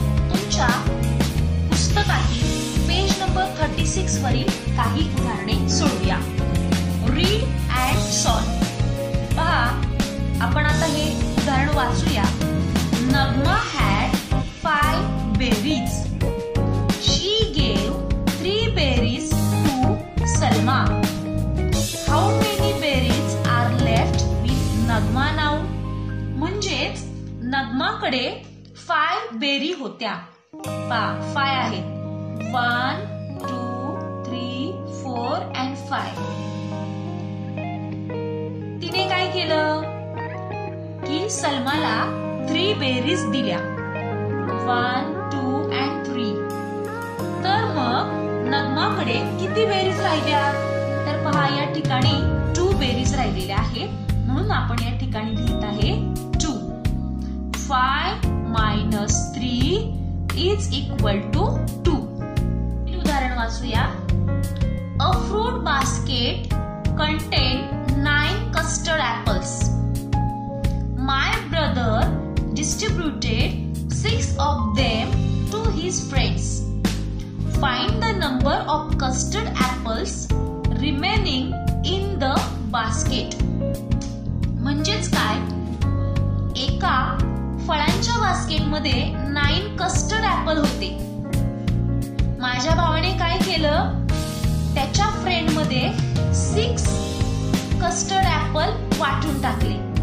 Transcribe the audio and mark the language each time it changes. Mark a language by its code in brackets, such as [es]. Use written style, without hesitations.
[mr] तुमच्या पुस्तकातील page number 36 वरील काही उदाहरणे सोडूया. [en] Read and solve. [mr] पहा, आपण आता हे उदाहरण वाचूया. [en] Nagma had 5 berries. She gave 3 berries to Salma. How many berries are left with Nagma now? [mr] म्हणजेच नगमाकडे 5 बेरी होत्या. 5 आहेत. 1 2 3 4 and 5. तिने काय केलं की सलमाला 3 बेरीज दिल्या. 1 2 and 3. तर मग नगमाकडे किती बेरीज राहिल्या? तर पहा, या ठिकाणी 2 बेरीज राहिलेल्या आहेत. म्हणून आपण या ठिकाणी लिहित आहे 2. [en] 5 minus 3 is equal to 2. [mr] उदाहरण वाचूया. [en] A fruit basket contained 9 custard apples. My brother distributed 6 of them to his friends. Find the number of custard apples remaining in the basket. [mr] म्हणजेच काय? एका फळांच्या बास्केटमध्ये 9 कस्टर्ड ऍपल होते. माझ्या भावाने काय केलं? त्याच्या फ्रेंड मध्ये 6 कस्टर्ड ऍपल वाटून टाकले.